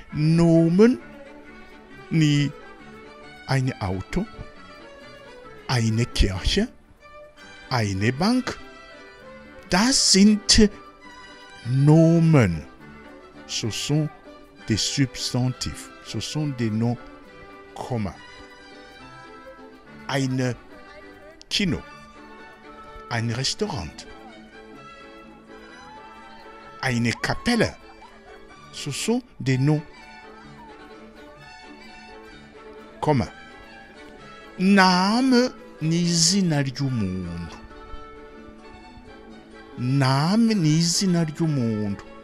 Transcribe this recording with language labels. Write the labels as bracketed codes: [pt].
[de] Nomen [rn] ni [de] eine Auto, eine Kirche, eine Bank. Das sind Nomen. [fr] Ce sont des substantifs. Ce sont des noms communs. [de] Ein Kino, ein Restaurant, eine Kapelle. [fr] Ce sont des noms communs. [rn] Name ni izina ry'umuntu. Name ni izina ry'umuntu.